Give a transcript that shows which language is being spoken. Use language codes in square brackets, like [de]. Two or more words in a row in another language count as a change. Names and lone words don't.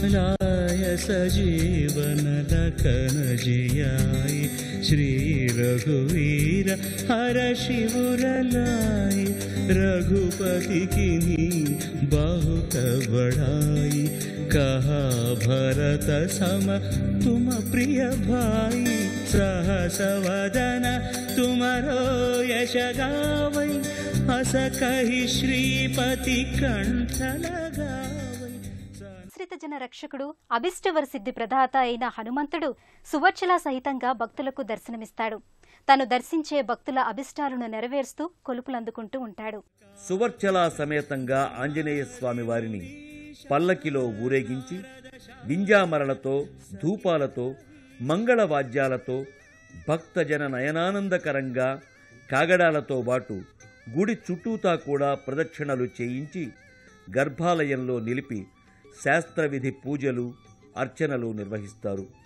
[awa] लाय सजीवन लखन जियाय श्री रघुवीर हर शिवर लाई रघुपति किन्ही बहुत बड़ाई कहा भरत सम तुम प्रिय भाई सहस वदन तुमरो यश गावै हस कहि श्रीपति कंठ लगावै. [te] జన రక్షకుడు అభిష్టవర సిద్ధి ప్రదాత అయిన హనుమంతుడు సువర్చల సహితంగా భక్తులకు దర్శనమిస్తాడు. తను దర్శించే భక్తుల అభిష్టాలను నెరవేరుస్తూ కొలుపులందుకుంటూ ఉంటాడు. సువర్చల సమేతంగా ఆంజనేయ స్వామి వారిని పల్లకిలో ఊరేగించి వింజామరలతో ధూపాలతో మంగళవాద్యాలతో భక్తజన నయనానందకరంగా కాగడాలతో పాటు గుడి చుట్టూతా కూడా ప్రదక్షిణలు చేయించి గర్భాలయంలో నిలిపి శాస్త్రవిధి పూజలు అర్చనలు నిర్వహిస్తారు.